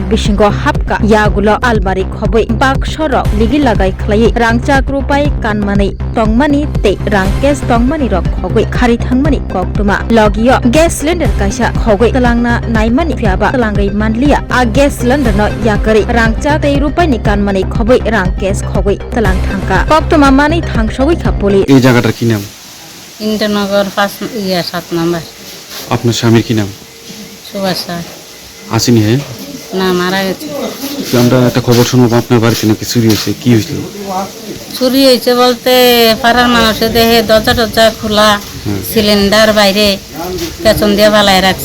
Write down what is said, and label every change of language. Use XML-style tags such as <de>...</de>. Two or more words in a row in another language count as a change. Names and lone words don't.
<trp>Bisingo Habka Yagulo Albari khobai Bakshoro Ligi Lagai Khlai Rangchak rupai kanmanei Tongmani Te Rangkes Tongmani rok khogui Khari thangmani koktuma Logio</trp> <en>gas cylinder</en> <trp>kaisa khogui Talangna naimani phiaba Talangai manliya a</trp> <en>gas cylinder</en> <trp>no yakari Rangchak tei rupai ni kanmani khobai Rangkes khogui Talang thangka koktuma mani thangsogui khapoli</trp> <bn>এই জায়গাটার কি নাম? ইন্দ্রনগর 7 নম্বর। আপনার স্বামীর কি নাম? সুভাষা। আসেনি? হ্যাঁ না, মারা গেছে। আমরা একটা খবর শুনবো আপনার বাড়িতে নাকি চুরি হয়েছে, কি হয়েছিল? চুরি হয়েছে বলতে পাড়ার মানুষের দেহে দরজা খোলা, সিলিন্ডার বাইরে পেছন দিয়ে ফালাই রাখছে।</bn>